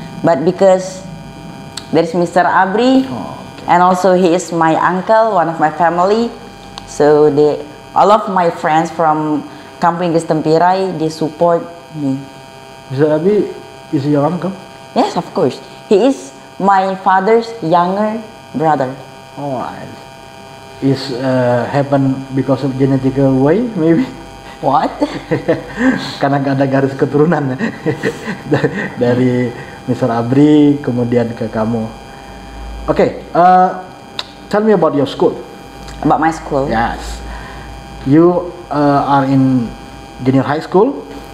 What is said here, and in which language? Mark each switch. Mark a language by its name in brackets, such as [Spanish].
[English] But because there's Mr. Abri, and also he is my uncle, one of my family, so all of my friends from Kampung Inggris Tempirai, they support me. Mr. Abi is your uncle? Yes, of course. He is my father's younger brother. Alright. Is happen because of genetical way maybe? What? [Indonesian] Karena gak ada garis keturunan dari Mr. Abri kemudian ke kamu. [English] Okay, tell me about your school. About my school? Yes, you are in junior high school.